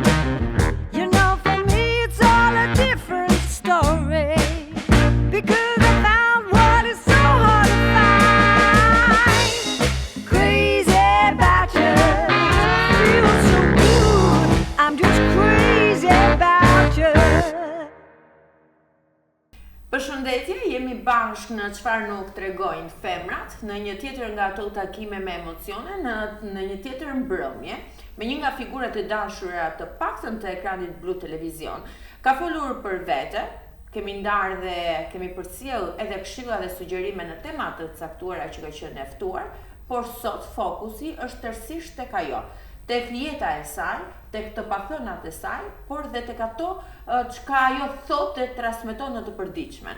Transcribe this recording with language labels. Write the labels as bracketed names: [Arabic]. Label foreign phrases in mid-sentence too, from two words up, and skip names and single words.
[English] You know, for me it's all a different story. Because I found what is so hard to find. Crazy about you, feels so good. I'm just crazy about you. [Albanian] Përshëndetje, jemi bashkë në çfarë nuk tregojnë femrat, në një tjetër nga ato takime me emocione, në një tjetër mbrëmje, me një nga figurat e dashura të paktën të ekranit blu televizion. Ka folur për vete, kemi ndarë dhe kemi përcjell edhe këshilla dhe sugjerime në tema të caktuara që ka qenë e ftuar, por sot fokusi është tërësisht tek ajo, tek jeta e saj, tek të pathënat e saj, por dhe tek ato çka ajo thotë e transmeton në të përditshmen.